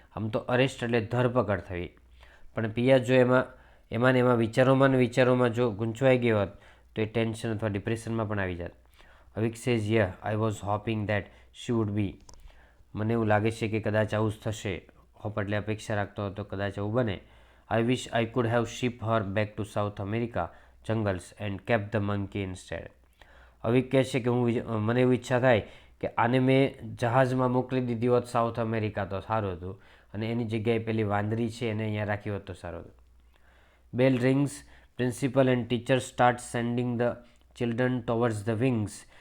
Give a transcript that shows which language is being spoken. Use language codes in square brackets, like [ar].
[gu] આમ તો અરેસ્ટ એટલે ધરપકડ થવી, પણ પિયા જો એમાં વિચારોમાં જો ગૂંચવાઈ ગઈ હોત તો એ ટેન્શન અથવા ડિપ્રેશનમાં પણ આવી જાત. [en] Avik says yeah I was hoping that she would be. [gu] મને એવું લાગે છે કે કદાચ આવું જ થશે. હોપ એટલે અપેક્ષા રાખતો હતો કદાચ આવું બને. [en] I wish I could have shipped her back to South America jungles and kept the monkey instead. [gu] અવિક કહે છે કે મને એવી ઈચ્છા થાય કે આને મેં જહાજમાં મોકલી દીધી હોત સાઉથ અમેરિકા તો સારું હતું અને એની જગ્યાએ પેલી વાંદરી છે એને અહીંયા રાખી હોત તો સારું હતું. [en] Bell rings, principal and teacher start sending the children towards the wings.